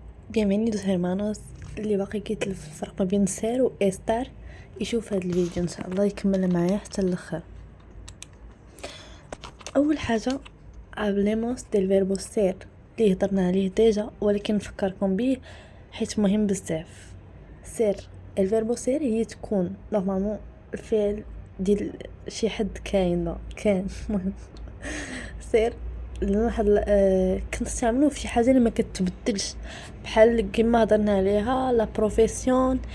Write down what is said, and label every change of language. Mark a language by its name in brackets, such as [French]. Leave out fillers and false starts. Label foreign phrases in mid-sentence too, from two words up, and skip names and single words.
[Spanish] Bienvenidos hermanos. [Arabic] اللي باقي كيتلف الفرق ما بين [Spanish] ser y estar [Arabic] يشوف هذا الفيديو ان شاء الله يكمل معايا حتى الاخر. اول حاجه [Spanish] hablemos del verbo ser [Arabic] اللي هضرنا عليه ديجا ولكن نفكركم به حيت مهم بزاف. [Spanish] ser el verbo ser [Arabic] هي تكون نورمالمون الفعل ديال شي حد كاين مهم سير واحد كنستعملوه في شي حاجه اللي ما كتبدلش بحال كيما هضرنا عليها [Spanish] la profesión